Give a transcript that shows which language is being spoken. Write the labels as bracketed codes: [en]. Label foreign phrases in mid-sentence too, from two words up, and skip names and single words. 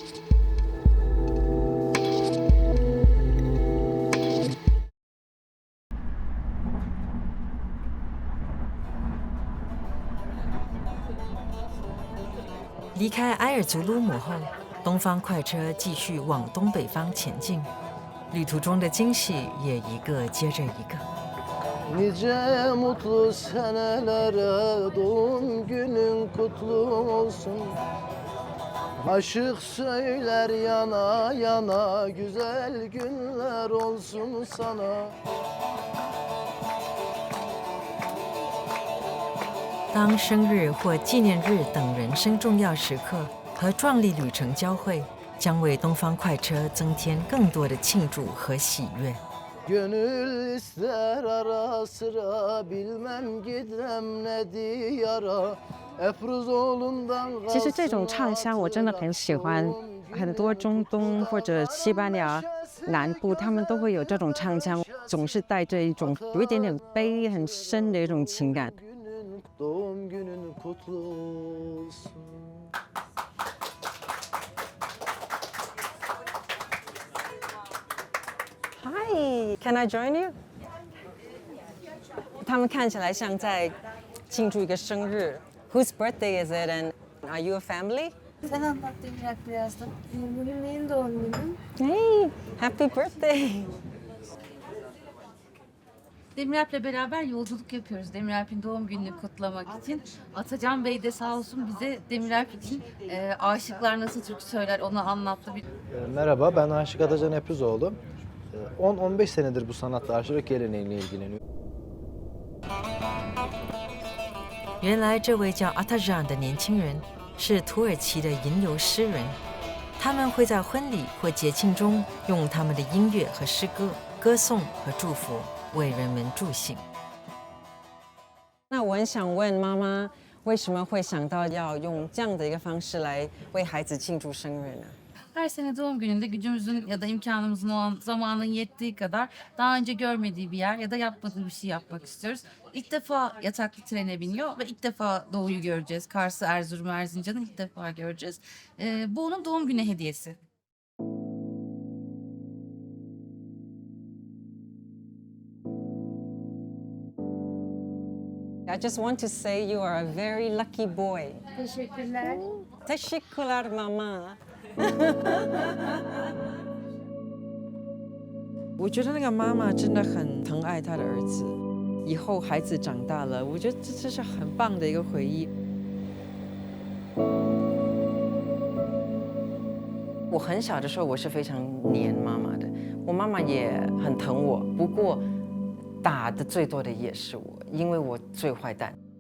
[zh] 离开埃尔祖鲁姆后，东方快车继续往东北方前进，旅途中的惊喜也一个接着一个。 [tr] Nice mutlu senelere doğum günün kutlu olsun. Aşık söyler yana yana güzel günler olsun sana. [zh] 当生日或纪念日等人生重要时刻和壮丽旅程交汇，将为东方快车增添更多的庆祝和喜悦。 [tr] Gönül ister ara sıra bilmem gidem ne diyara Efruzoğlu'ndan [zh] 其实这种唱腔我真的很喜欢，很多中东或者西班牙南部，他们都会有这种唱腔，总是带着一种有一点点悲、很深的一种情感。 [tr] Doğum günün kutlu olsun. [en] Hi, can I join you? [zh] 他们看起来像在庆祝一个生日。 [en] Whose birthday is it and are you a family? [tr] Sen anlat Demirel birazdan. Bugün benim doğum günüm. [en] Hey, happy birthday. [tr] Demiralp'le beraber yolculuk yapıyoruz. Demiralp'in doğum gününü kutlamak için. Atacan Bey de sağ olsun bize Demiralp için aşıklar nasıl türkü söyler onu anlattı. Merhaba, ben Aşık Atacan Eprizoğlu. 10-15 senedir bu sanatla aşırı geleneğiyle ilgileniyorum. 原来这位叫阿塔让的年轻人是土耳其的吟游诗人， 他们会在婚礼或节庆中用他们的音乐和诗歌歌颂和祝福，为人们助兴。那我很想问妈妈，为什么会想到要用这样的一个方式来为孩子庆祝生日呢？ Her sene doğum gününde gücümüzün ya da imkanımızın o an zamanın yettiği kadar daha önce görmediği bir yer ya da yapmadığı bir şey yapmak istiyoruz. İlk defa yataklı trene biniyor ve ilk defa Doğu'yu göreceğiz. Kars'ı, Erzurum'u, Erzincan'ı ilk defa göreceğiz. Bu onun doğum günü hediyesi. [en] I just want to say you are a very lucky boy. [tr] Teşekkürler. Teşekkürler mama. [zh] 我觉得那个妈妈真的很疼爱她的儿子。以后孩子长大了，我觉得这是很棒的一个回忆。我很小的时候，我是非常黏妈妈的，我妈妈也很疼我，不过打的最多的也是我，因为我最坏蛋。